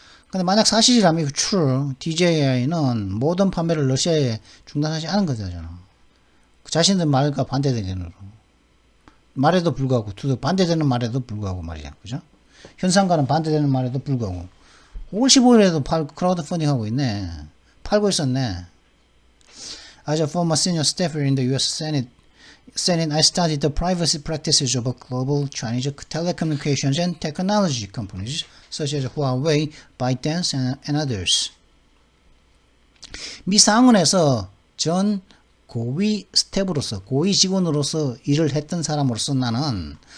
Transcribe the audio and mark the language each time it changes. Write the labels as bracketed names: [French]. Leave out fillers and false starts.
[Korean] 근데 만약 사실이라면 true, DJI는 모든 판매를 러시아에 중단하지 않은 거잖아. 자신들 말과 반대되는 말에도 불구하고, 반대되는 말에도 불구하고 말이야. 그죠? 현상과는 반대되는 말에도 불구하고. 5월 15일에도 크라우드 펀딩 하고 있네. 팔고 있었네. [English] As a former senior staffer in the U.S. Senate, I studied the privacy practices of global Chinese telecommunications and technology companies such as Huawei, ByteDance, and others. [Korean] 미 상원에서 전 고위 스텝으로서, 고위 직원으로서 일을 했던 사람으로서 나는